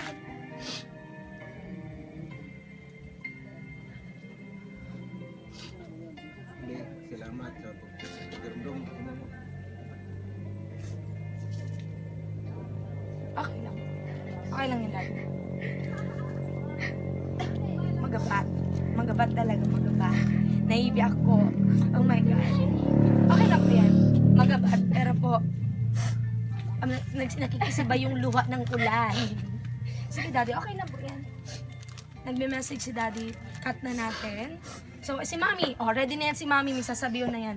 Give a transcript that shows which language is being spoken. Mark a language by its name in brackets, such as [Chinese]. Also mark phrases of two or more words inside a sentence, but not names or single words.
[Bikol] Salamat sa pagdurundong mo. [Filipino] Okay lang. Okay lang yun, daddy. [Bikol] Magabat talaga, magabat. Naiibi ako. [English] Oh my God. [Filipino] Okay lang po yan. Magabat. Pero po, nakikisiba yung luha ng ulan. Sige, daddy. Okay lang po yan. Nagme-message si daddy. Cut na natin. So, si mami. Ready na yan si mami. May sasabihin na yan.